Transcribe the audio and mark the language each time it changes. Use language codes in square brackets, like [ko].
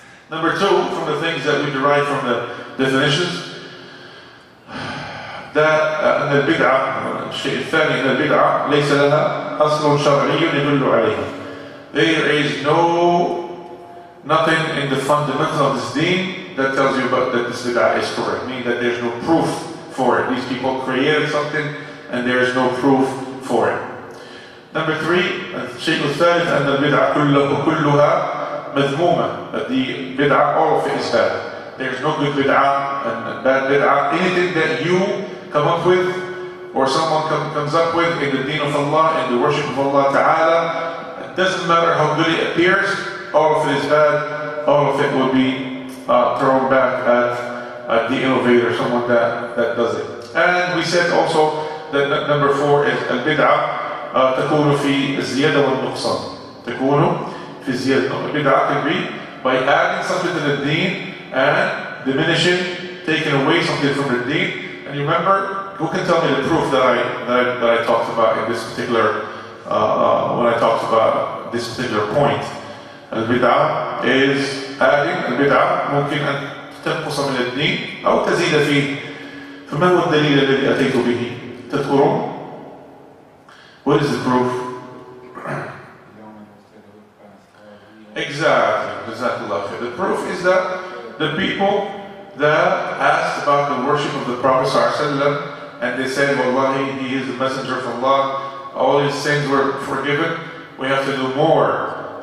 [en] Number two, from the things that we derive from the definitions, that [ar] البدعة الشيء الثاني أن البدعة ليس لها أصل شرعي يدل عليه. [en] There is nothing in the fundamental of this deen that tells you about that this bid'ah is correct, meaning that there's no proof for it. These people created something and there is no proof for it. Number three, [ar] الشيء الثالث أن البدعة كلها مذمومة. [en] That the bid'ah, all of it is bad. There is no good bid'ah and bad bid'ah. Anything that you come up with or someone comes up with in the deen of Allah, in the worship of Allah Ta'ala, it doesn't matter how good it appears, all of it is bad, all of it will be thrown back at the innovator, someone that does it. And we said also that number four is al-bid'ah [ar] تكون في الزيادة والنقصان. تكون في الزيادة. [en] Bid'ah can be by adding something to the deen and diminishing, taking away something from the deen. And you remember, who can tell me the proof that I talked about in this particular when I talked about this particular point? البدعة is adding. [ar] البدعة ممكن أن تنقص من الدين أو تزيد فيه. فما هو الدليل الذي أتيت به؟ تذكرون؟ [en] What is the proof? Exactly. The proof is that the people that asked about the worship of the Prophet ﷺ, and they said, Wallahi, he is the messenger of Allah, all his sins were forgiven, we have to do more.